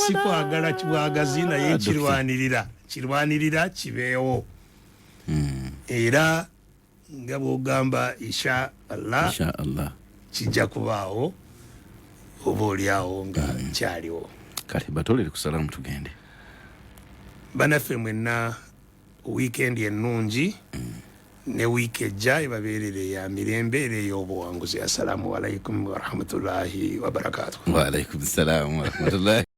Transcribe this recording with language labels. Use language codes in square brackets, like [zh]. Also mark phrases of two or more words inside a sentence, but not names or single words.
[lg] si kwagala kibwagazi naye kirwanirira kibeewo era nga bw'ogamba [ar] إن شاء الله [lg] kijja kubaawo oba oliawo nga nkyaliwo kale batolere kusalamu tugende banaffe mwenna weekend ennungi ne wiiki ejja ebabeerere ya mirembe era ey'obuwanguzi. [ar] السلام عليكم ورحمة الله وبركاته. وعليكم السلام ورحمة الله